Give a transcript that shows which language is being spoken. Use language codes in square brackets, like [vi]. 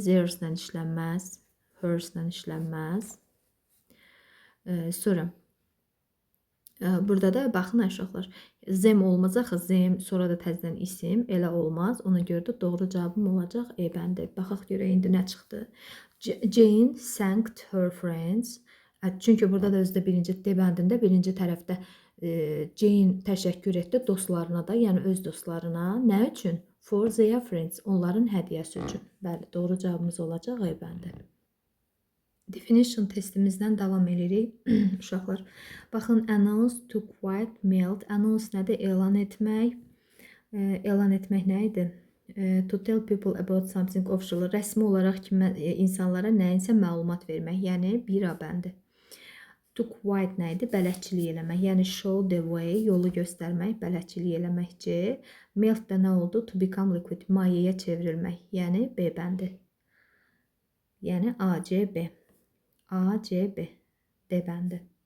[az] Theirs-lə işlənməz, hers-lə işlənməz. Sonra burada da baxın uşaqlar. Them olmaz axı, them sonra da təzədən isim elə olmaz. Ona görə də doğru cavabım olacaq E bəndi. Baxaq görə indi nə çıxdı? [en] Jane thanked her friends. [az] Çünki burada da özdə birinci D bəndində birinci tərəfdə Jane təşəkkür etdi dostlarına da, yəni öz dostlarına. Nə üçün? [en] For their friends. [az] Onların hədiyyəsi üçün. Bəli, doğru cavabımız olacaq E bəndi. Definition testimizdən davam edirik. Uşaqlar, baxın, [en] announce to quite melt. [az] Announce nədir? Elan etmək. Elan etmək nə idi? [en] To tell people about something official. [az] Rəsmi olaraq insanlara nəyinsə məlumat vermək. Yəni, bir A bəndi. To quite nə idi? Bələdçilik eləmək. Yəni, [en] show the way, [az] yolu göstərmək, bələdçilik eləmək C. Melt də nə oldu? [en] To become liquid, [az] mayeyə çevrilmək. Yəni, B bəndi. Yəni, A, C, B. A, C, B. D bəndi.